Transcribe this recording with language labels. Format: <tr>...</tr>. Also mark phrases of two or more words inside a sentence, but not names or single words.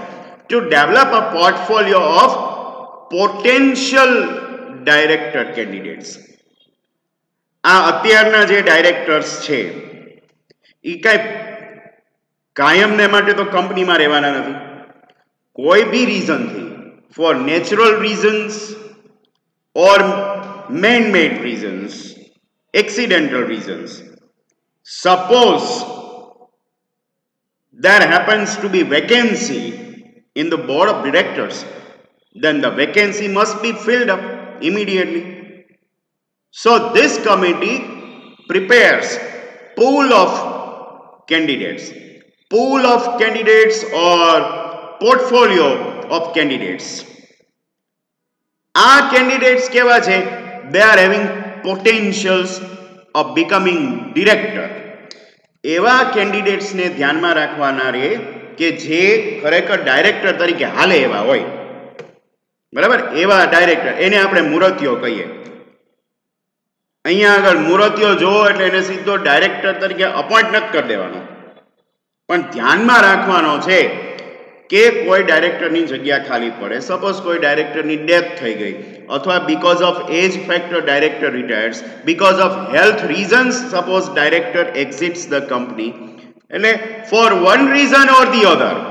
<en>to develop a portfolio of potential director candidates.</en> <gu>આ અત્યારના જે ડાયરેક્ટર્સ છે એ કાયમને માટે તો કંપનીમાં રહેવાના નથી. કોઈ બી રીઝનથી,</gu> <en>for natural reasons or man-made reasons, accidental reasons, suppose there happens to be vacancy in the board of directors, then the vacancy must be filled up immediately. So this committee prepares pool of candidates, pool of candidates or portfolio of candidates.</en> <gu>આ candidates કેવા છે?</gu> <en>They are having potentials of becoming director.</en> <gu>એવા candidates ને ધ્યાનમાં રાખવાના રે કે જે ખરેખર ડાયરેક્ટર તરીકે હાલે એવા હોય, બરાબર? એવા ડાયરેક્ટર, એને આપણે મૂર્તિઓ કહીએ. અહીંયા આગળ મૂર્તિઓ જોવો એટલે એને સીધો ડાયરેક્ટર તરીકે અપોઇન્ટ નથી કરી દેવાનો, પણ ધ્યાનમાં રાખવાનો છે કે કોઈ ડાયરેક્ટરની જગ્યા ખાલી પડે, સપોઝ કોઈ ડાયરેક્ટરની ડેથ થઈ ગઈ, અથવા</gu> <en>because of age factor director retires, because of health reasons suppose director exits the company,</en> <gu>એટલે</gu> <en>for one reason or the other</en>